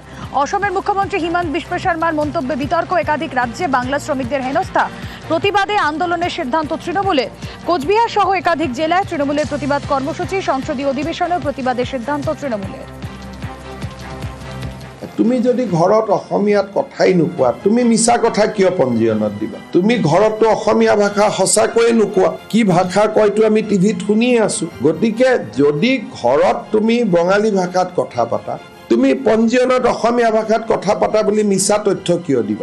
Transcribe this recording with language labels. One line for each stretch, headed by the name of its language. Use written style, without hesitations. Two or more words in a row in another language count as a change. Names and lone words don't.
Bangla: অসমের মুখ্যমন্ত্রী হিমন্ত বিশ্ব শর্মার মন্তব্যে বিতর্ক, একাধিক রাজ্যে বাংলা শ্রমিকদের হেনস্থা, প্রতিবাদে আন্দোলনের সিদ্ধান্ত তৃণমূলের। কোচবিহার সহ একাধিক জেলায় তৃণমূলের প্রতিবাদ কর্মসূচি, সংসদীয় অধিবেশনেও প্রতিবাদের সিদ্ধান্ত তৃণমূলের।
Assamese: তুমি যদি ঘৰত অসমীয়াত কথাই নোকোৱা, তুমি মিছা কথা কিয় পঞ্জীয়নত দিবা? তুমি ঘৰতো অসমীয়া ভাষা সঁচাকৈয়ে নোকোৱা, কি ভাষা কয়তো আমি টিভিত শুনিয়ে আছো। গতিকে যদি ঘৰত তুমি বঙালী ভাষাত কথা পাতা, তুমি পঞ্জীয়নত অসমীয়া ভাষাত কথা পাতা বুলি মিছা তথ্য কিয় দিবা?